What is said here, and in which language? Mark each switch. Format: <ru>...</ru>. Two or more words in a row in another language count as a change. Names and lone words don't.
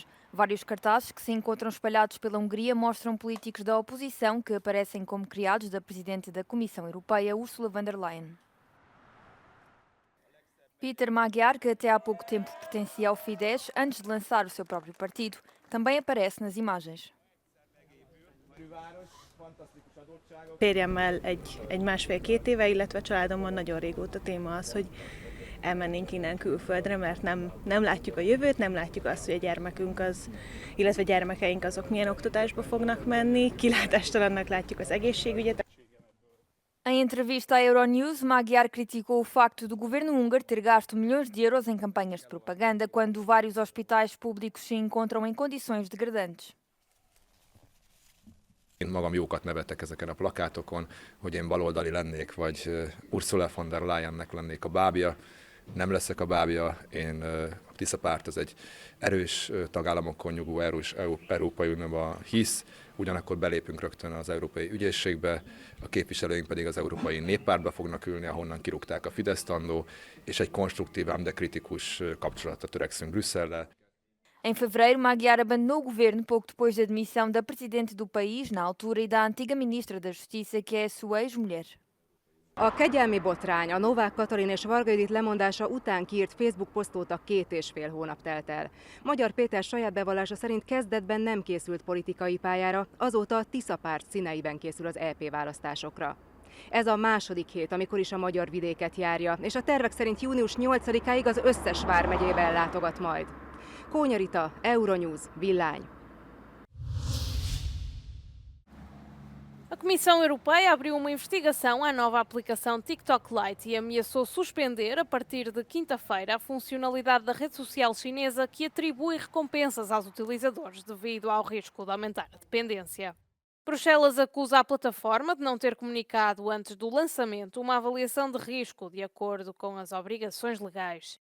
<pt>Vários cartazes que se encontram espalhados pela Hungria mostram políticos da oposição que aparecem como criados da Presidente da Comissão Europeia, Ursula von der Leyen. Peter Magyar, que até há pouco tempo pertencia ao Fidesz, antes de lançar o seu próprio partido, também aparece nas imagens.</pt> <hu>Férjemmel egy másfél-két éve, illetve családomban nagyon régóta téma az, hogy elmennénk innen külföldre, mert nem látjuk a jövőt, nem látjuk azt, hogy a gyermekünk illetve gyermekeink azok milyen oktatásba fognak menni, kilátástalannak látjuk az egészségügyet.</hu> <pt>Em entrevista à Euronews, Magyar criticou o facto do governo húngaro ter gasto milhões de euros em campanhas de propaganda quando vários hospitais públicos se encontram em condições degradantes.</pt> <hu>Én magam jókat nevettek ezeken a plakátokon, hogy én baloldali lennék, vagy Ursula von der Leyennek lennék a bábja. Nem leszek a bábja, a Tisza párt az egy erős tagállamokon nyugvó erős Európai Unióban hisz, ugyanakkor belépünk rögtön az Európai Ügyészségbe, a képviselőink pedig az Európai Néppártba fognak ülni, ahonnan kirúgták a Fideszt annó, és egy konstruktív, ám de kritikus kapcsolatra törekszünk Brüsszellel.</hu> <pt>Em fevereiro, Magyar abandonou o governo pouco depois da demissão da presidente do país, na altura, e da antiga ministra da Justiça, que é a sua ex-mulher.</pt> <hu>A kegyelmi botrány, a Novák Katalin és Varga Judit lemondása után kiírt Facebook posztóta 2,5 hónap telt el. Magyar Péter saját bevallása szerint kezdetben nem készült politikai pályára, azóta a Tisza párt színeiben készül az EP választásokra. Ez a második hét, amikor is a magyar vidéket járja, és a tervek szerint június 8-áig az összes vármegyében látogat majd. Kónya Rita, Euronews, Villány.</hu> <pt>A Comissão Europeia abriu uma investigação à nova aplicação TikTok Lite e ameaçou suspender, a partir de quinta-feira, a funcionalidade da rede social chinesa que atribui recompensas aos utilizadores devido ao risco de aumentar a dependência. Bruxelas acusa a plataforma de não ter comunicado antes do lançamento uma avaliação de risco de acordo com as obrigações legais.</pt>